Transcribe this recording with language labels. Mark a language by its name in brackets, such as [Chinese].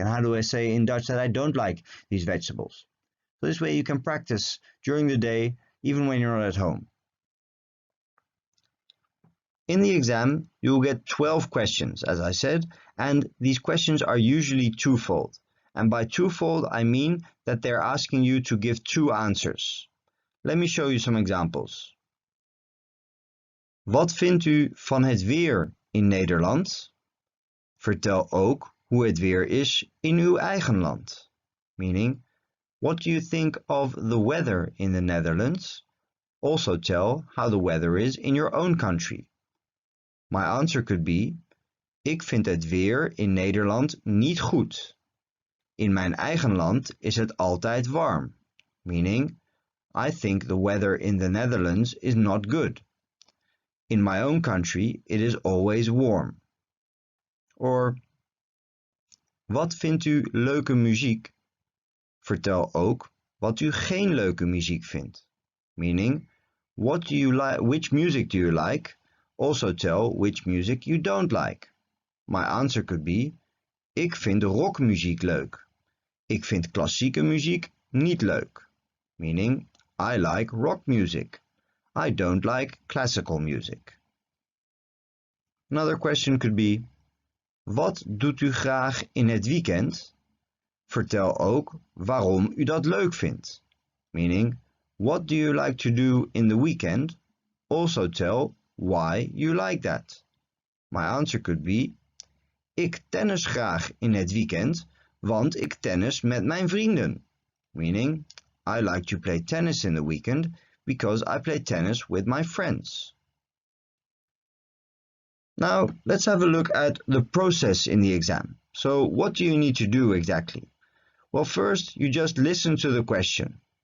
[English] And how do I say in Dutch that I don't like these vegetables? So this way you can practice during the day, even when you're not at home. In the exam, you will get 12 questions, as I said, and these questions are usually twofold. And by twofold, I mean that they're asking you to give two answers. Let me show you some examples. [Dutch] Wat vindt u van het weer in Nederland? Vertel ook hoe het weer is in uw eigen land. [English] Meaning, what do you think of the weather in the Netherlands? Also tell how the weather is in your own country. My answer could be, [Dutch] ik vind het weer in Nederland niet goed. In mijn eigen land is het altijd warm. [English] Meaning, I think the weather in the Netherlands is not good. In my own country, it is always warm. [Dutch] Or, wat vindt u leuke muziek? Vertel ook wat u geen leuke muziek vindt. [English] Meaning, what do you like? Which music do you like? Also tell which music you don't like. My answer could be, [Dutch] ik vind rockmuziek leuk. Ik vind klassieke muziek niet leuk. [English] Meaning, I like rock music. I don't like classical music. Another question could be, [Dutch] wat doet u graag in het weekend? Vertel ook waarom u dat leuk vindt. [English] Meaning, what do you like to do in the weekend? Also tell why you like that. My answer could be, [Dutch] ik tennis graag in het weekend, want ik tennis met mijn vrienden. [English] Meaning, I like to play tennis in the weekend because I play tennis with my friends. Now, let's have a look at the process in the exam. So, what do you need to do exactly? Well, first, you just listen to the question.